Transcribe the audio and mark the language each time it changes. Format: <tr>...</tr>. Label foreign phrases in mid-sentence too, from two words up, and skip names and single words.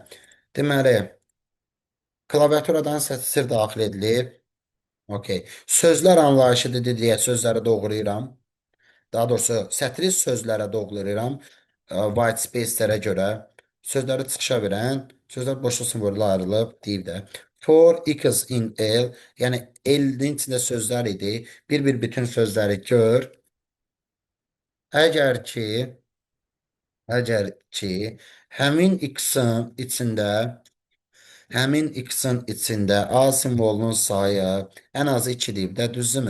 <az>Deməli, klaviaturadan sətir daxil edilir. Okey. Sözlər anlayışı deyə sözləri doğrayıram. Daha doğrusu sətri sözlərə doğrayıram.</az> <en>White space-</en> <az>lərə görə. Sözləri çıxışa verən, sözlər boşluq simvoluyla ayrılıb, deyib də.</az> <en>For x in L,</en> <az>yəni L-nin içində sözlər idi. Bir-bir bütün sözləri gör. Əgər ki, əgər ki, həmin x-in içində həmin x-in içində A simvolunun sayı ən azı 2 deyib də, düzdürmü?</az>